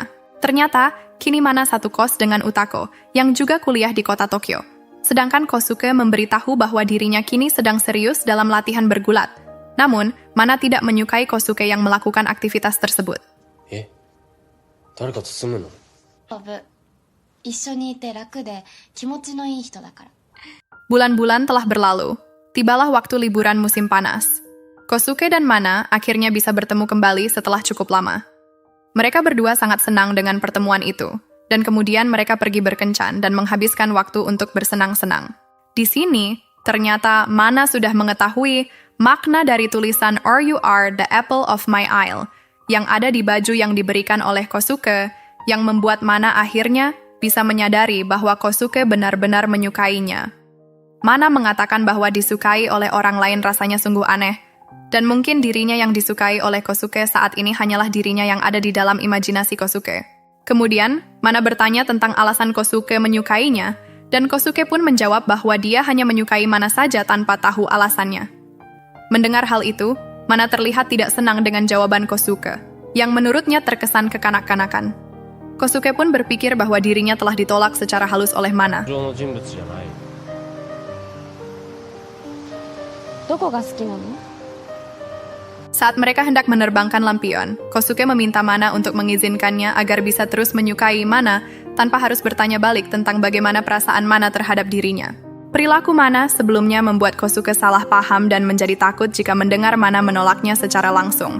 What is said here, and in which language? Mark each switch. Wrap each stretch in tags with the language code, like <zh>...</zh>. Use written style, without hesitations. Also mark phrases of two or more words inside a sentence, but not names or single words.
<id>Ternyata, kini Mana satu kos dengan Utako, yang juga kuliah di kota Tokyo. Sedangkan Kosuke memberitahu bahwa dirinya kini sedang serius dalam latihan bergulat. Namun, Mana tidak menyukai Kosuke yang melakukan aktivitas tersebut.</id> <ja>一緒にいて楽で気持ちのいい人だから。</ja> <id>Bulan-bulan telah berlalu. Tibalah waktu liburan musim panas. Kosuke dan Mana akhirnya bisa bertemu kembali setelah cukup lama. Mereka berdua sangat senang dengan pertemuan itu, dan kemudian mereka pergi berkencan dan menghabiskan waktu untuk bersenang-senang. Di sini, ternyata Mana sudah mengetahui makna dari tulisan</id> <en>"Or you are the apple of my eye"</en> <id>yang ada di baju yang diberikan oleh Kosuke, yang membuat Mana akhirnya bisa menyadari bahwa Kosuke benar-benar menyukainya. Mana mengatakan bahwa disukai oleh orang lain rasanya sungguh aneh, dan mungkin dirinya yang disukai oleh Kosuke saat ini hanyalah dirinya yang ada di dalam imajinasi Kosuke. Kemudian, Mana bertanya tentang alasan Kosuke menyukainya, dan Kosuke pun menjawab bahwa dia hanya menyukai Mana saja tanpa tahu alasannya. Mendengar hal itu, Mana terlihat tidak senang dengan jawaban Kosuke, yang menurutnya terkesan kekanak-kanakan. Kosuke pun berpikir bahwa dirinya telah ditolak secara halus oleh Mana.</id> <ja>上の人物じゃない。どこが好きなの？</ja> <id>Saat mereka hendak menerbangkan lampion, Kosuke meminta Mana untuk mengizinkannya agar bisa terus menyukai Mana tanpa harus bertanya balik tentang bagaimana perasaan Mana terhadap dirinya. Perilaku Mana sebelumnya membuat Kosuke salah paham dan menjadi takut jika mendengar Mana menolaknya secara langsung.</id>